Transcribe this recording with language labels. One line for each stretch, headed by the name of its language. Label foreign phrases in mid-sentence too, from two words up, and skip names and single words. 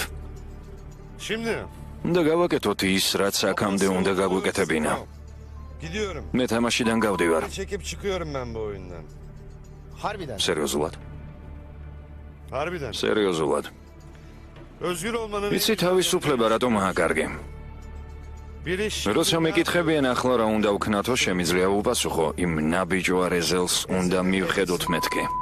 Turkish: Şimdi.
Georgian: უნდა გავაკეთოთ ის, რაც აქამდე უნდა გაგვიკეთებინა.
Turkish: Gidiyorum.
Georgian: მე თამაშიდან გავდივარ.
Turkish: Çekip çıkıyorum ben bu oyundan. Harbiden.
Georgian: სერიოზულად?
Turkish: Harbiden.
Georgian: სერიოზულად.
Turkish: Özgür olmanın...
Georgian: იცი თავისუფლება რატომ აკარგი?
Turkish: Bir iş...
Georgian: როცა მეკითხებიან ახლა რა უნდა ვქნათო, შემიძლია უპასუხო, იმ ნაბიჯო არეზელს უნდა მივხედოთ მეთქი.